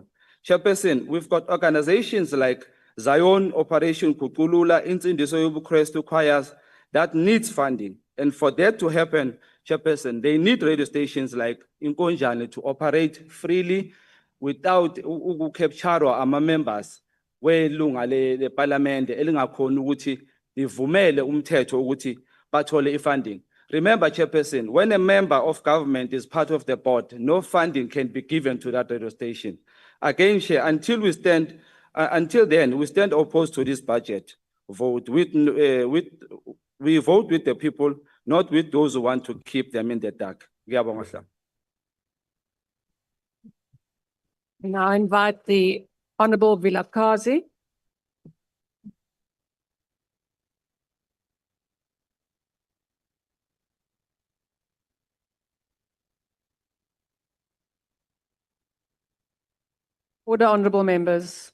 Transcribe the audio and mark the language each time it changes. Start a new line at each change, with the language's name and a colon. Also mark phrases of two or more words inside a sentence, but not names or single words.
English: Chairperson, we've got organizations like Zion, Operation Kukulula, Insindiso YobuKrestu Choirs that needs funding. And for that to happen, Chairperson, they need radio stations like Inkonjane to operate freely without capture our members
Zulu: welunga le parliament elingakhona ukuthi livumele umthetho ukuthi bathole funding.
English: Remember, Chairperson, when a member of government is part of the board, no funding can be given to that radio station. Again, Chair, until then, we stand opposed to this budget vote. We vote with the people, not with those who want to keep them in the dark.
Zulu: Ngiyabonga hlalo.
English: Now I invite the Honorable Vilakazi. Order, honorable members.